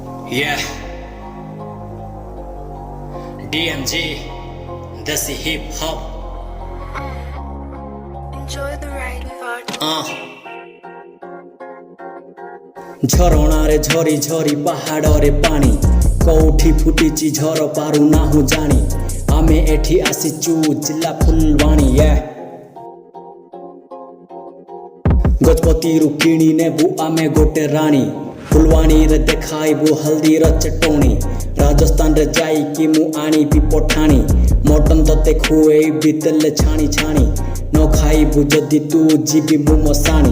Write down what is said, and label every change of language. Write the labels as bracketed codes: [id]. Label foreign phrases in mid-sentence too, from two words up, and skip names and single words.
[en] Yeah, DMG, Desi hip hop. Enjoy the ride with our [or] ଝରଣାରେ ଝରି ଝରି ପାହାଡ଼ରେ ପାଣି କୋଉଠି ଫୁଟିଛି ଝର ପାରୁନାହୁଁ ଜାଣି ଆମେ ଏଠି ଆସିଛୁ ଜିଲ୍ଲା ଫୁଲବାଣୀ ଗଜପତିରୁ କିଣି ନେବୁ ଆମେ ଗୋଟେ ରାଣୀ ଫୁଲବାଣୀରେ ଦେଖାଇବୁ ହଳଦୀର ଚଟଣି ରାଜସ୍ଥାନରେ ଯାଇକି ମୁଁ ଆଣିବି ପଠାଣି ମଟନ ତତେ ଖୁଏଇବି ତେଲେ ଛାଣି ଛାଣି ନ ଖାଇବୁ ଯଦି ତୁ ଯିବି ମୁଁ ମଶାଣି